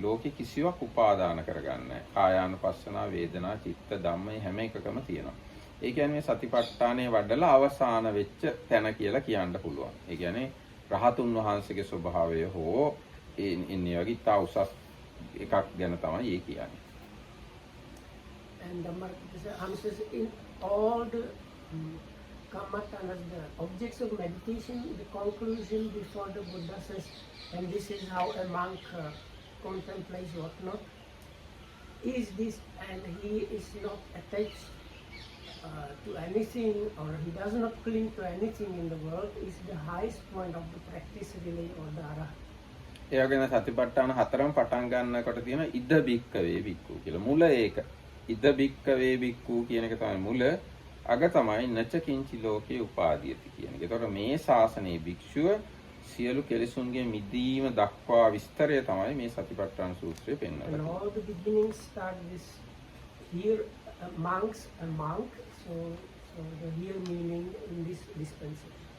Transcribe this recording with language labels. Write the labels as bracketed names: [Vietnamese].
[Sinhala] ලෝකේ කිසිවක් උපාදාන කරගන්නේ නැහැ. කායානුපස්සනා, වේදනා, චිත්ත, ධම්ම මේ හැම එකකම තියෙනවා. ඒ කියන්නේ සතිපට්ඨානයේ වඩලා අවසාන වෙච්ච තැන කියලා කියන්න පුළුවන්. ඒ කියන්නේ රහතුන් වහන්සේගේ ස්වභාවය හෝ ඉන්නේ වගේ තා උසස් එකක් ගැන තමයි ඒ කියන්නේ. [English] And the Maha says in all the kamatanas, the objects of meditation, the conclusion before the Buddha says, and this is how a monk contemplates whatnot, is this, and he is not attached to anything, or he does not cling to anything in the world, is the highest point of the practice really, or the arahat. [Sinhala] ඒ වගේම සතිපට්ඨාන හතරම පටන් ගන්නකොට තියෙන [Pali] ඉද භික්කවේ භික්ඛු [Sinhala] කියලා. මුල ඒක. [Pali] ඉද භික්කවේ භික්ඛු [Sinhala] කියන එක තමයි මුල. අග තමයි [Pali] නච කිංචි ලෝකේ උපාදීයති [Sinhala] කියන එක. ඒතකොට මේ ශාසනයේ භික්ෂුව සියලු කෙලෙසුන්ගේ මිදීම දක්වා විස්තරය තමයි මේ සතිපට්ඨාන සූත්‍රයේ පෙන්වන්නේ. [English] And all the beginnings start with here, monks, a monk, so the here meaning in this dispensation.